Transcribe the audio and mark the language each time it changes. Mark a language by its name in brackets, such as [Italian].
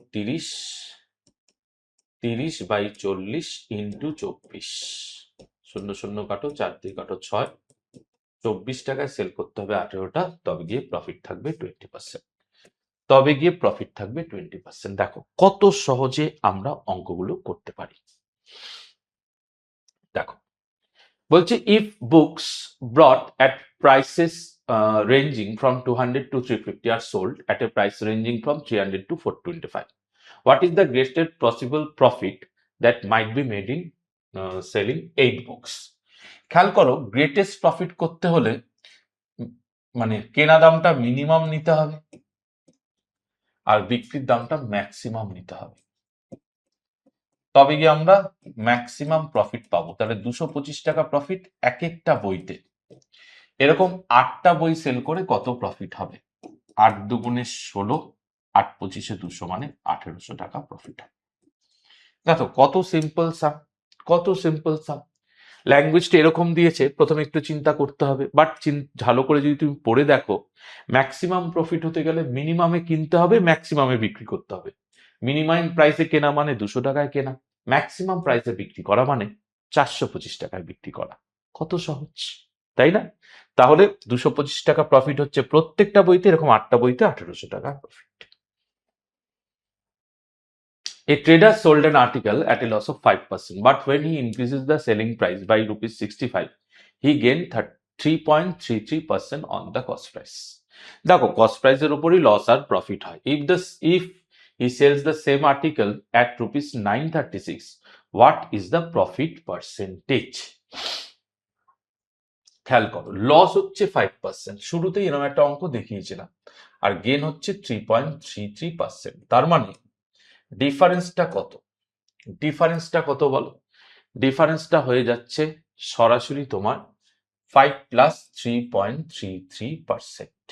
[Bangla] 30/40 into 24, 0 0 কাটো, 4 দিয়ে কাটো 6, 24 টাকায় সেল করতে হবে 18টা, তবে গিয়ে প্রফিট থাকবে 20%। তবে গিয়ে প্রফিট থাকবে 20%। দেখো কত সহজে আমরা অঙ্কগুলো করতে পারি। দেখো বলছে [English] If books brought at prices ranging from 200 to 350 are sold at a price ranging from 300 to 425, what is the greatest possible profit that might be made in selling 8 books? [Bangla] খেয়াল করো, গ্রেটেস্ট প্রফিট করতে হলে মানে কেনা দামটা মিনিমাম নিতে হবে আর বিক্রির দামটা ম্যাক্সিমাম নিতে হবে, তবে গিয়ে আমরা ম্যাক্সিমাম প্রফিট পাবো। তাহলে 225 টাকা প্রফিট এক একটা বইতে। এরকম 8টা বই সেল করে কত প্রফিট হবে? 8 দুগুণে 16, 8 পঁচিশে 200 মানে 1800 টাকা প্রফিট হবে। দেখো কত সিম্পল সাম, কত সিম্পল সাম। ল্যাঙ্গুয়েজটা এরকম দিয়েছে, প্রথমে একটু চিন্তা করতে হবে, বাট ভালো করে যদি তুমি পড়ে দেখো, ম্যাক্সিমাম প্রফিট হতে গেলে মিনিমামে কিনতে হবে, ম্যাক্সিমামে বিক্রি করতে হবে। মিনিমাম প্রাইসে কেনা মানে 200 টাকায় কেনা, ম্যাক্সিমাম প্রাইসে বিক্রি করা মানে 425 টাকায় বিক্রি করা। কত সহজ, তাই না? তাহলে 225 টাকা প্রফিট হচ্ছে প্রত্যেকটা বইতে, এরকম 8টা বইতে 1800 টাকা profit. [English] A trader sold an article at a loss of 5%, but when he increases the selling price by rupees 65, he gained 3.33% on the cost price. [Bangla] দেখো কস্ট প্রাইসের উপরই লস আর প্রফিট হয়। [English] if he sells the same article at rupees 936, what is the profit percentage? [Bangla] খেয়াল করো, loss হচ্ছে 5%, শুরুতেই এরকম একটা অঙ্ক দেখিয়েছিলাম, আর গেন হচ্ছে 3.33%। তার মানে ডিফারেন্সটা কত? ডিফারেন্সটা কত বলো? ডিফারেন্সটা হয়ে যাচ্ছে সরাসরি তোমার 5 প্লাস 3.33%।